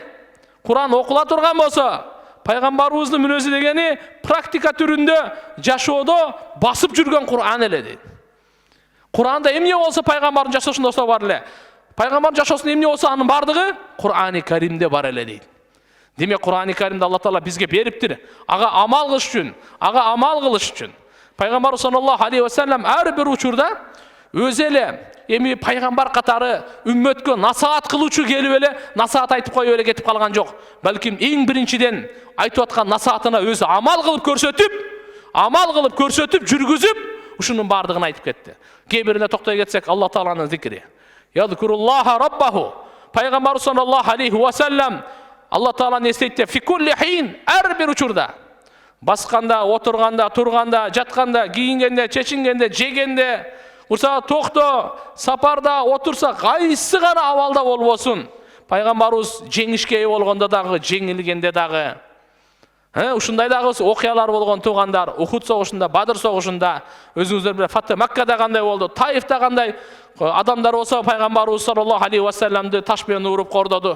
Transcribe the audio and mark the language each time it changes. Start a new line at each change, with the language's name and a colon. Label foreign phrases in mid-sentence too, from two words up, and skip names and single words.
Kyrgyz: Кур'ан окула турган болсо, пайгамбарыбыздын мүнөзү дегени практика түрүндө жашоодо басып жүргөн Кур'ан эле дейт. Кур'анда эмне болсо пайгамбардын жашоосунда ошо бар эле. Пайгамбардын жашоосунда эмне болсо анын бардыгы Кур'ан-ы Каримде бар эле дейт. Демек Кур'ан-ы Каримде Алла Таала бизге бериптир. Ага амал кылыш үчүн. Пайгамбар
Arabic: صلى الله عليه وسلم
Kyrgyz: ар бир учурда өзү эле эми пайгамбар катары үммөткө насаат кылуучу келип эле насаат айтып коюп эле кетип калган жок. Балким эң биринчиден айтып аткан насаатына өзү амал кылып көрсөтүп, жүргүзүп, ушунун бардыгын айтып кетти. Кээ бирине токтой кетсек, Алла Тааланын зикри.
Arabic: يذكر الله ربه.
Kyrgyz: Пайгамбар
Arabic: صلى الله عليه وسلم
Kyrgyz: Алла Тааланы эстейт
Arabic: في كل حين,
Kyrgyz: ар бир учурда. Басканда, отурганда, турганда, жатканда, кийингенде, чечингенде, жегенде, урса токто, сапарда, отурса, кайсы гана абалда болбосун. Пайгамбарыбыз жеңишке ээ болгондо дагы, жеңилгенде дагы, ушундай дагы окуялар болгон туугандар, Ухуд согушунда, Бадыр согушунда, өзүңүздөр биле Фатх Маккада кандай болду, Таифта кандай адамдар болсо, пайгамбарыбыз
Arabic: صلى الله عليه وسلم
Kyrgyz: таш менен уруп кордоду.